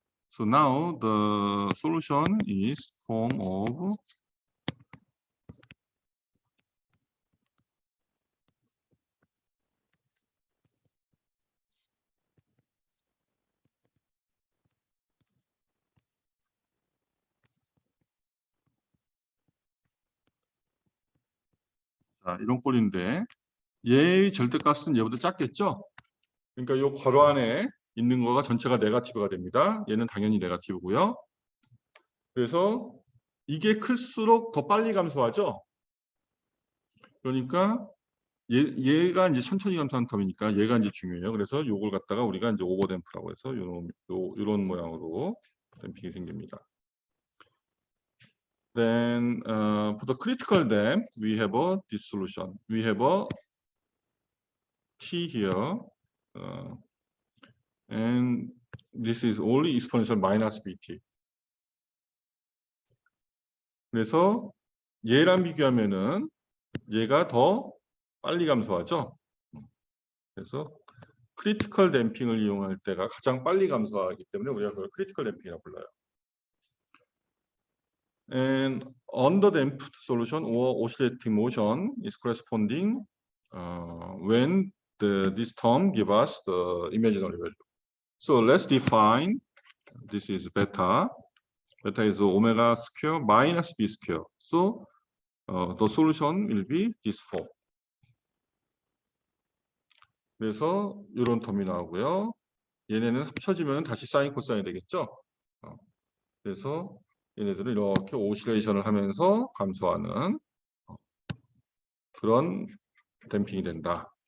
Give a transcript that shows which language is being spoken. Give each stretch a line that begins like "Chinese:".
English: So now the solution is form of
Korean: 이런 꼴인데 얘의 절대값은 얘보다 작겠죠? 그러니까 이 괄호 안에 있는 거가 전체가 네거티브가 됩니다. 얘는 당연히 네거티브고요. 그래서 이게 클수록 더 빨리 감소하죠. 그러니까 얘가 이제 천천히 감소하는 텀이니까 얘가 이제 중요해요. 그래서 요걸 갖다가 우리가 이제 오버댐프라고 해서 요런 모양으로 댐핑이 생깁니다.
English: Then for the critical dam, we have a this solution. We have a T here, and this is only exponential minus BT.
Korean: 그래서 얘랑 비교하면은 얘가 더 빨리 감소하죠. 그래서 크리티컬 댐핑을 이용할 때가 가장 빨리 감소하기 때문에 우리가 그걸 크리티컬 댐핑이라고 불러요.
English: And underdamped solution or oscillating motion is corresponding when this term give us the imaginary value. So let's define this is beta. Beta is omega square minus b square. So the solution will be this form.
Korean: 그래서 이런 텀이 나오고요. 얘네는 합쳐지면 다시 사인 코사인이 되겠죠. 그래서 얘네들은 이렇게 오실레이션을 하면서 감소하는 그런 댐핑이 된다.